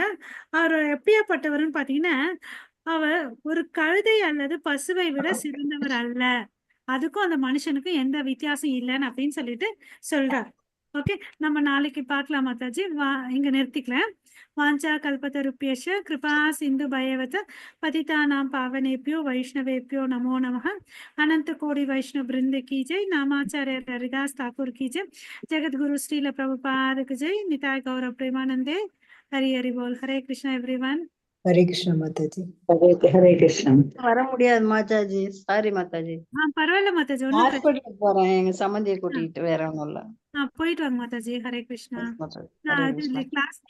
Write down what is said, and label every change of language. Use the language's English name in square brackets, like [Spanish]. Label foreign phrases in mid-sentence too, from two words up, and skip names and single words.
[Tamil] அவர் எப்படியாப்பட்டவர்னு பாத்தீங்கன்னா அவர் ஒரு கழுதை அல்லது பசுவை விட சிறந்தவர் அல்ல. அதுக்கும் அந்த மனுஷனுக்கும் எந்த வித்தியாசம் இல்லைன்னு அப்படின்னு சொல்லிட்டு சொல்றார். ஓகே, நம்ம நாளைக்கு பார்க்கலாம் மாதாஜி. இங்க நிறுத்திக்கலாம். [Sanskrit] वाञ्छा कल्पतरुभ्यश्च कृपा सिन्धु भयवत पतितानाम् पावनेभ्यो वैष्णवेभ्यो नमो नमः. [Hindi] अनंत कोटि वैष्णव वृंद की जय. नामाचार्य हरिदास ठाकुर की जय. जगत गुरु श्रील प्रभुपाद की जय. [Bangla] নিতাই গৌরব প্রেমানন্দে. হরি হরি বোল. हरे कृष्णा एवरीवन. [Tamil] ஹரே கிருஷ்ணா மாதாஜி. ஹரே கிருஷ்ணா. வர முடியாது மாதாஜி, சாரி மாதாஜி. பரவாயில்ல மாதாஜி, ஒன்றும் பிரச்சனை. ஹாஸ்பிட்டலுக்கு போறேன் எங்க சம்மந்தியை கூட்டிட்டு, வேற ஒண்ணும் இல்ல. போயிட்டு வாங்க மாதாஜி. ஹரே கிருஷ்ணா. மாதாஜி, நான் ஹரே அது கிருஷ்ணா. கிளாஸ்